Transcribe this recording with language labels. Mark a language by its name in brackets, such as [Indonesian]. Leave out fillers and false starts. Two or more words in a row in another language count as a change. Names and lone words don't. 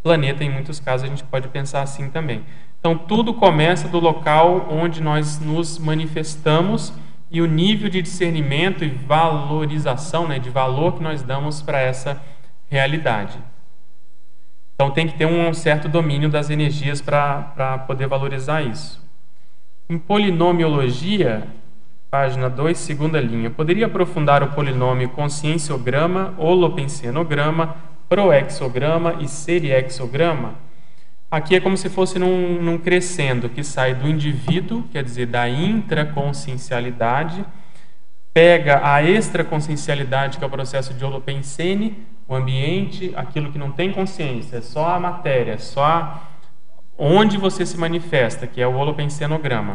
[Portuguese] Em muitos casos a gente pode pensar assim também. Então, tudo começa do local onde nós nos manifestamos e o nível de discernimento e valorização, de valor que nós damos para essa realidade. Então tem que ter um certo domínio das energias para poder valorizar isso. Em Polinomiologia, página 2, segunda linha, poderia aprofundar o polinômio conscienciograma, holopensenograma, proexograma e seriexograma? Aqui é como se fosse num crescendo que sai do indivíduo, quer dizer, da intraconsciencialidade, pega a extraconsciencialidade, que é o processo de holopensene, o ambiente, aquilo que não tem consciência, só a matéria, só onde você se manifesta, que é o holopensenograma.